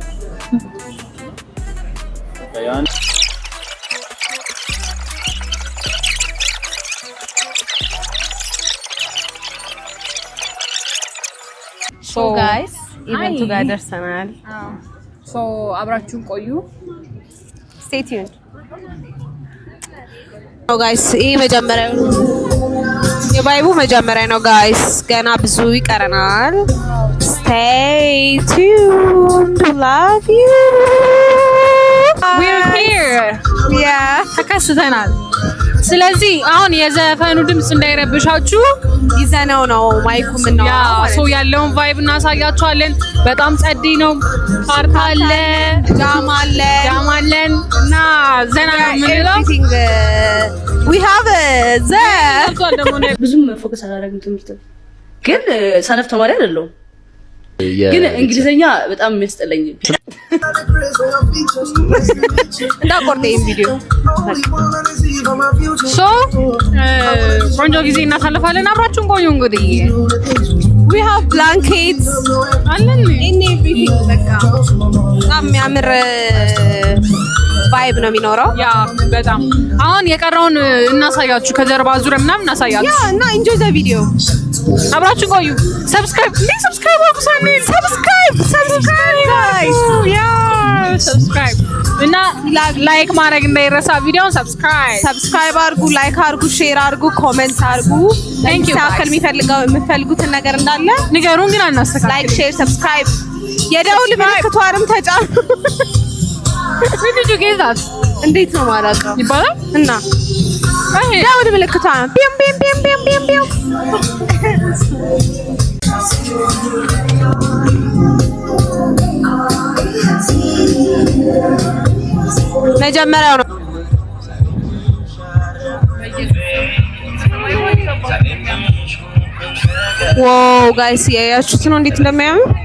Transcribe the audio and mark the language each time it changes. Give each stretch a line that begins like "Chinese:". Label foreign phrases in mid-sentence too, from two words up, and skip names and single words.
English: So guys,
Amharic: ኢቨንቱ ጋር ደርሰናል. So አብራችሁን ቆዩ.
English: Stay tuned. So guys,
Amharic: ይሄ መጀመሪያው የባይቡ መጀመሪያ ነው guys. ገና ብዙ ይቀረናል.
English: Stay tuned. Love you. We're here. Yeah.
Amharic: ተከስተናል. ስለዚህ አሁን የዘፈኑ ድምጽ እንዳይረብሻችሁ ይዘነው ነው ማይኩ ምን ነው ሶ ያለውን ቫይብ እናሳያችኋለን በጣም ጸዲ ነው ፓርት አለ ጃም አለን እና ዘና ምንለው
English: we have
Amharic: ብዙም ፎከስ አላደረግም ትምህርት ግን ሰነፍ ተማሪ አይደለሁም ግን እንግሊዘኛ በጣም የሚያስጠላኝ እንዳቆርጠኝ ቪዲዮ ሶ ቆንጆ ጊዜ እናሳልፋለን አብራችሁን ቆዩ እንግዲህ
English: we have blankets
Amharic: አለን
English: in everything
Amharic: በቃ በጣም የሚያምር ቫይብ ነው የሚኖረው ያ በጣም አሁን የቀረውን እናሳያችሁ ከጀርባ ዙሪያ ምናምን እናሳያችሁ ያ እና
English: enjoy the video
Amharic: አብራችሁን ቆዩ ሰብስክራይብ አድርጉ
English: subscribe guys
Amharic: ያ ሰብስክራይብ እና ላይክ ማድረግ እንዳይረሳ ቪዲዮውን ሰብስክራይብ አድርጉ ላይክ አድርጉ ሼር አድርጉ ኮሜንት አድርጉ
English: thank you
Amharic: የምትፈልጉትን ነገር እንዳለ ንገሩን ግን አናስተካክል ላይክ ሼር ሰብስክራይብ የደውል ምልክቷንም ተጫኑ
English: Did you get that?
Amharic: እንዴት ነው ማራቀው ይባላል እና ደውል ምልክቷን ቢም ቢም ቢም ቢም ቢም መጀመሪያው ነው
English: wow guys
Amharic: ያያችሁት ነው እንዴት እንደሚያምር